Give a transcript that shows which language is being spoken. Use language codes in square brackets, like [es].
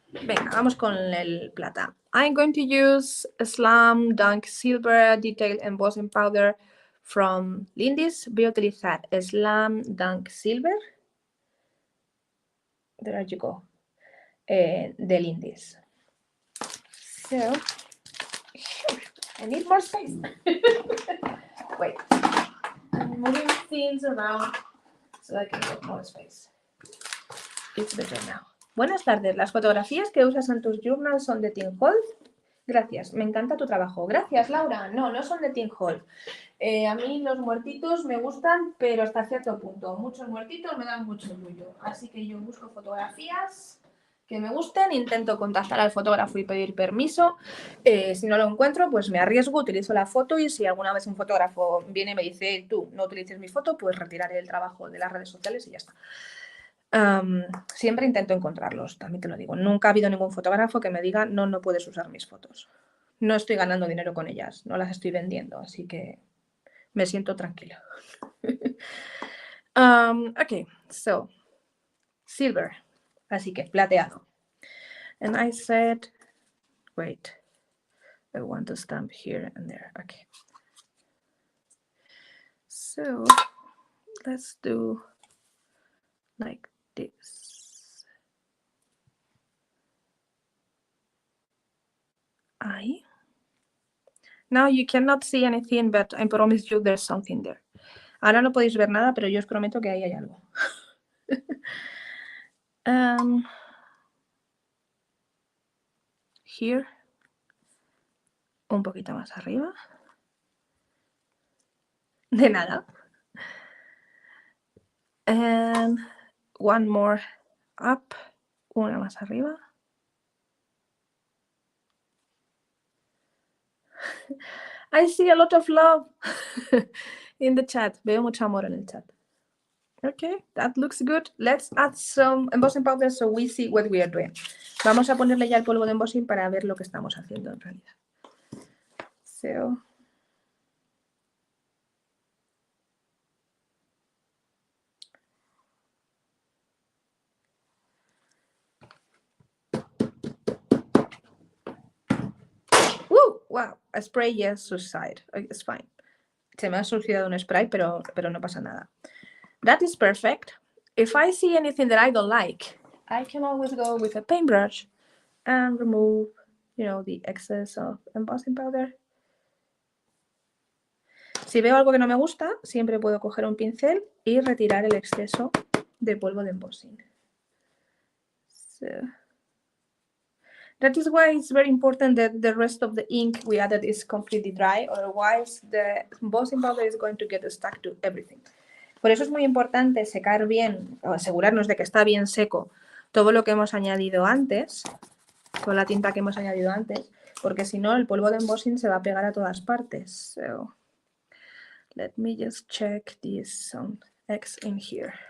[es] Venga, vamos con el plata. [en] I'm going to use a Slam Dunk Silver Detail Embossing Powder from Lindy's. [es] Voy a utilizar Slam Dunk Silver. [en] There you go. [es] De Lindy's. [en] So, I need more space. Wait. I'm moving things around so I can get more space. It's better now. [es] Buenas tardes. Las fotografías que usas en tus journals son de Teal. Gracias. Me encanta tu trabajo. Gracias, Laura. No, no son de Teal. A mí los muertitos me gustan, pero hasta cierto punto. Muchos muertitos me dan mucho ruido. Así que yo busco fotografías que me gusten, intento contactar al fotógrafo y pedir permiso. Si no lo encuentro, pues me arriesgo, utilizo la foto y si alguna vez un fotógrafo viene y me dice, tú no utilices mi foto, pues retiraré el trabajo de las redes sociales y ya está. Siempre intento encontrarlos, también te lo digo. Nunca ha habido ningún fotógrafo que me diga, no, no puedes usar mis fotos. No estoy ganando dinero con ellas, no las estoy vendiendo, así que me siento tranquila. [en] Ok, so, silver, [es] así que plateado. [en] And I said, wait, I want to stamp here and there, okay. So, let's do like this. Now you cannot see anything, but I promise you there's something there. [es] Ahora no podéis ver nada, pero yo os prometo que ahí hay algo. Here. Un poquito más arriba. De nada. [en] And one more up. [es] Una más arriba. [en] I see a lot of love in the chat. [es] Veo mucho amor en el chat. [en] Okay, that looks good. Let's add some embossing powder so we see what we are doing. [es] Vamos a ponerle ya el polvo de embossing para ver lo que estamos haciendo en realidad. [en] So, woo, wow, a spray, yes, suicide. It's fine. [es] Se me ha suicidado un spray, pero no pasa nada. [en] That is perfect. If I see anything that I don't like, I can always go with a paintbrush and remove, the excess of embossing powder. [es] Si veo algo que no me gusta, siempre puedo coger un pincel y retirar el exceso de polvo de embossing. [en] So, that is why it's very important that the rest of the ink we added is completely dry, otherwise the embossing powder is going to get stuck to everything. [es] Por eso es muy importante secar bien, o asegurarnos de que está bien seco todo lo que hemos añadido antes, toda la tinta que hemos añadido antes, porque si no el polvo de embossing se va a pegar a todas partes. [en] So, let me just check this some X in here.